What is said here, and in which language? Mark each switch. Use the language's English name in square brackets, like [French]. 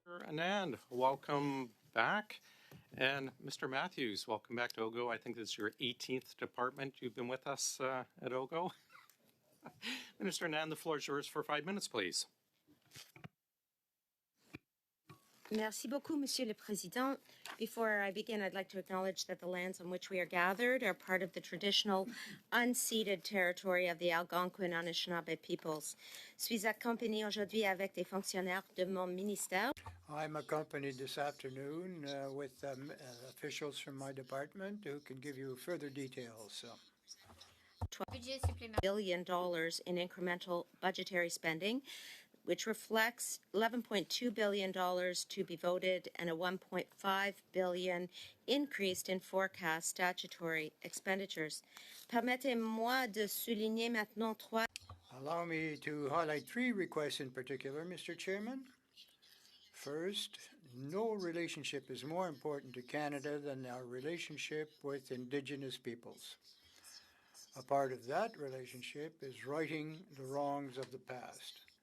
[English] Anand, welcome back. And Mr. Matthews, welcome back to OGGO. I think this is your 18th department you've been with us at OGGO. Minister Anand, the floor is yours for 5 minutes, please. [French] Merci beaucoup, Monsieur le Président. [English] Before I begin, I'd like to acknowledge that the lands on which we are gathered are part of the traditional unceded territory of the Algonquin Anishinaabe peoples. [French] Suis accompagnée aujourd'hui avec des fonctionnaires de mon ministère. [English] I'm accompanied this afternoon with officials from my department who can give you further details. $12 billion in incremental budgetary spending, which reflects $11.2 billion to be voted and a $1.5 billion increase in forecast statutory expenditures. [French] Permettez-moi de souligner maintenant trois. [English] Allow me to highlight 3 requests in particular, Mr. Chairman. First, no relationship is more important to Canada than our relationship with Indigenous peoples. A part of that relationship is righting the wrongs of the past.